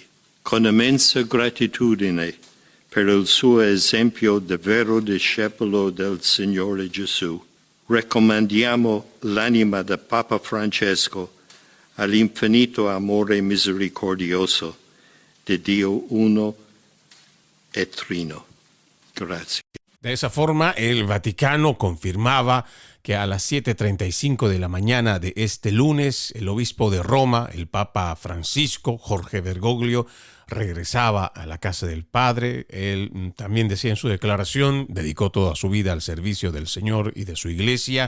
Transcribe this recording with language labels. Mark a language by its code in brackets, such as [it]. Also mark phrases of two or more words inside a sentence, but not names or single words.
[it] Con immensa gratitudine per il suo esempio di vero discepolo del Signore Gesù, raccomandiamo l'anima del Papa Francesco all'infinito amore misericordioso di Dio uno e trino. Grazie. [es] De esa forma, el Vaticano confirmaba que a las 7:35 de la mañana de este lunes, el obispo de Roma, el Papa Francisco, Jorge Bergoglio, regresaba a la casa del Padre. Él también decía en su declaración, dedicó toda su vida al servicio del Señor y de su iglesia.